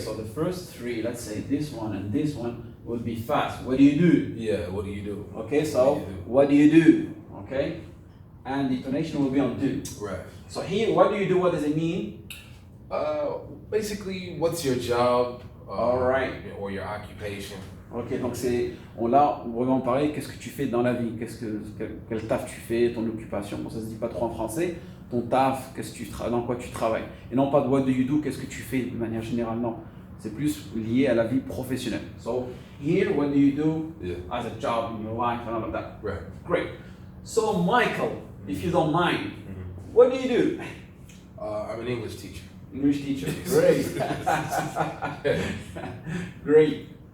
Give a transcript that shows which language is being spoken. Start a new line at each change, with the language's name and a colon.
English: So the first three, let's say this one and this one, will be fast. What do you do? Yeah. What do you do? Okay, so What do you do? what do you do? Okay? And the intonation will be on do. Right. So here, what do you do? What does it mean? Basically, what's your job? All right. Or your occupation.
French: Ok, donc là, on va vraiment parler qu'est-ce que tu fais dans la vie, quel taf tu fais, ton occupation. Bon, ça se dit pas trop en français. ton taf, dans quoi tu travailles. Et non pas de
English: what do you do,
French: qu'est-ce que tu fais de manière générale, non. C'est plus lié à la vie professionnelle.
English: So, here, what do you do as a job in your life and all of that? Right. Great. So, Michael, if you don't mind, what do you do? I'm an English teacher. English teacher. Great. Great.